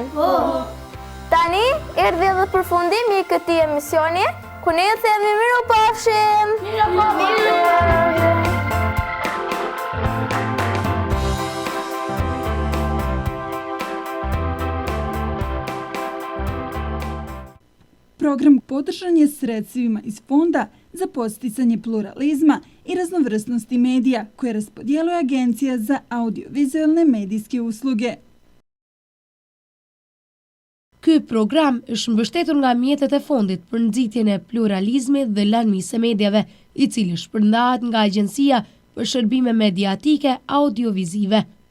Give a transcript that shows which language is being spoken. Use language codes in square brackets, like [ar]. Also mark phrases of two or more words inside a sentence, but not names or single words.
[sq] Po. Tani, erdhi edhe përfundimi i këtij emisioni, ku ne ju themi mirupafshim! [sr] Program podržan je sredstvima iz Fonda za podsticanje pluralizma i raznovrsnosti medija koje raspodjeluje Agencija za audiovizualne medijske usluge. [sq] Ky program është mbështetur nga mjetet e Fondit për nxitjen e pluralizmit dhe lëndëmisë së medjave, i cili shpërndahet nga Agjencia për Shërbime Mediatike Audiovizive.